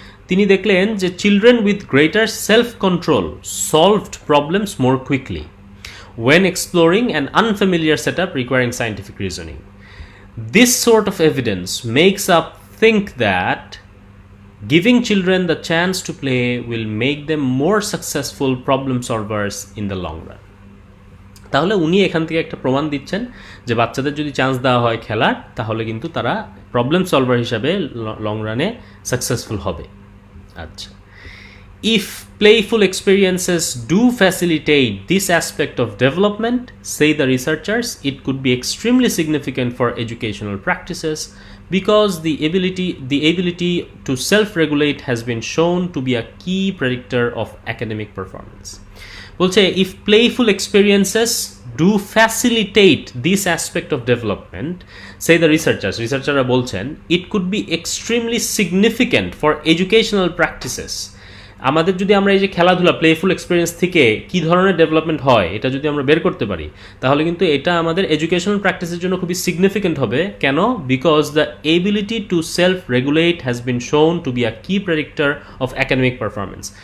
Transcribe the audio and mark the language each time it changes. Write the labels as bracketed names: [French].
[Bangla] তিনি দেখলেন যে [English] Children with greater self control solved problems more quickly when exploring an unfamiliar setup requiring scientific reasoning. This sort of evidence makes us think that giving children the chance to play will make them more successful problem solvers in the long run. [Bangla] তাহলে উনি এখান থেকে একটা প্রমাণ দিচ্ছেন যে বাচ্চাদের যদি চান্স দেওয়া হয় খেলার, তাহলে কিন্তু তারা প্রবলেম সলভার হিসাবে লং রানে সাকসেসফুল হবে। [English] আচ্ছা, if playful experiences do facilitate this aspect of development, say the researchers, it could be extremely significant for educational practices, because the ability to self-regulate has been shown to be a key predictor of academic performance. বলছে if playful experiences do facilitate this aspect of development, say the researchers বলছেন, it could be extremely significant for educational practices. [Bangla] আমাদের যদি আমরা এই যে খেলাধুলা playful experience থেকে কী ধরনের ডেভেলপমেন্ট হয় এটা যদি আমরা বের করতে পারি, তাহলে কিন্তু এটা আমাদের এডুকেশনাল প্র্যাকটিসের জন্য খুবই সিগনিফিকেন্ট হবে। কেন? [English] Because the ability to self regulate has been shown to be a key predictor of academic performance.